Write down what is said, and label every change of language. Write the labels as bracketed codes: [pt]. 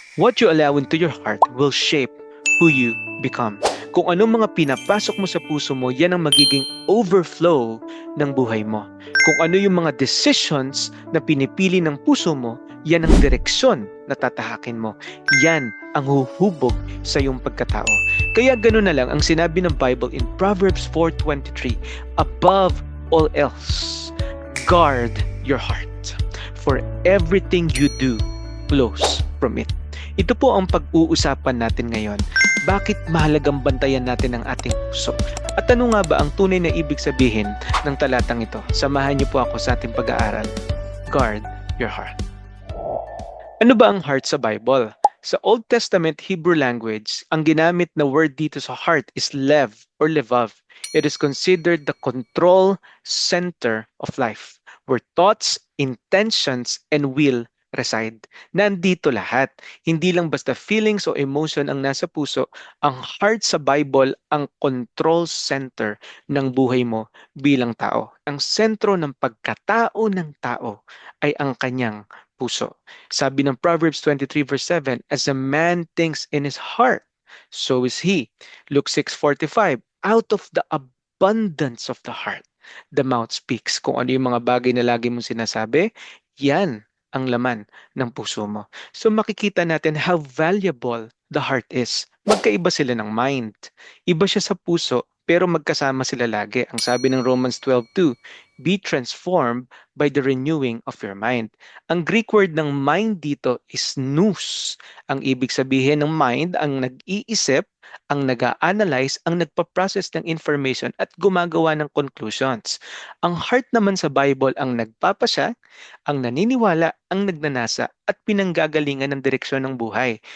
[en] What you allow into your heart will shape who you become. [tl] Kung anong mga pinapasok mo sa puso mo, yan ang magiging overflow ng buhay mo. Kung ano yung mga decisions na pinipili ng puso mo, yan ang direksyon na tatahakin mo. Yan ang huhubog sa iyong pagkatao. Kaya gano'n na lang ang sinabi ng Bible [en] in Proverbs 4:23, above all else, guard your heart, for everything you do flows from it. [tl] Ito po ang pag-uusapan natin ngayon. Bakit mahalagang bantayan natin ang ating puso? At ano nga ba ang tunay na ibig sabihin ng talatang ito? Samahan niyo po ako sa ating pag-aaral. [en] Guard your heart. [tl] Ano ba ang heart sa Bible? Sa Old Testament Hebrew language, ang ginamit na word dito sa heart is lev or levav. [en] It is considered the control center of life, where thoughts, intentions, and will reside. [tl] Nandito lahat. Hindi lang basta feelings o emotion ang nasa puso. Ang heart sa Bible ang control center ng buhay mo bilang tao. Ang sentro ng pagkatao ng tao ay ang kanyang puso. Sabi ng [en] Proverbs 23 verse 7, as a man thinks in his heart, so is he. Luke 6:45, out of the abundance of the heart, the mouth speaks. [tl] Kung ano yung mga bagay na lagi mong sinasabi, yan ang laman ng puso mo. [en] So [tl] makikita natin [en] how valuable the heart is. [tl] Magkaiba sila ng mind. Iba siya sa puso, pero magkasama sila lagi. Ang sabi ng [en] Romans 12:2, be transformed by the renewing of your mind. [tl] Ang Greek word ng mind dito is nous. Ang ibig sabihin ng mind, ang nag-iisip, ang nag-a-analyze, ang nagpa-process ng information at gumagawa ng conclusions. Ang heart naman sa Bible ang nagpapasya, ang naniniwala, ang nagnanasa at pinanggagalingan ng direksyon ng buhay.